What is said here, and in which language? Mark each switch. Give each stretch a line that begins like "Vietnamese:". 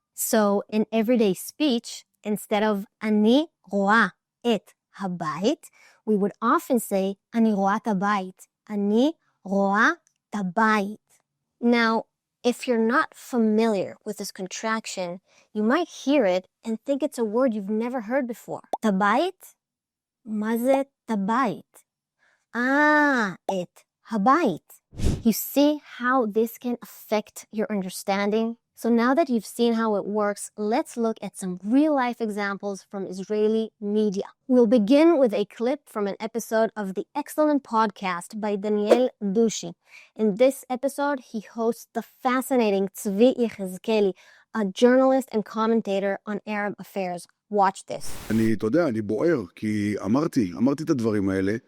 English: So, in everyday speech, instead of
Hebrew: ani roa et habayit,
English: we would often say,
Hebrew: ani roa tabayit. Ani roa tabayit.
English: Now, if you're not familiar with this contraction, you might hear it and think it's a word you've never heard before.
Hebrew: Tabayit? מה זה tabayit? Et habayit.
English: You see how this can affect your understanding? So now that you've seen how it works, let's look at some real-life examples from Israeli media. We'll begin with a clip from an episode of the excellent podcast by Daniel, Dushi. In this episode, he hosts the fascinating Yehezkeli, a journalist and commentator on Arab affairs. Watch this.
Hebrew: אתה יודע, אני בוער, כי אמרתי את הדברים האלה.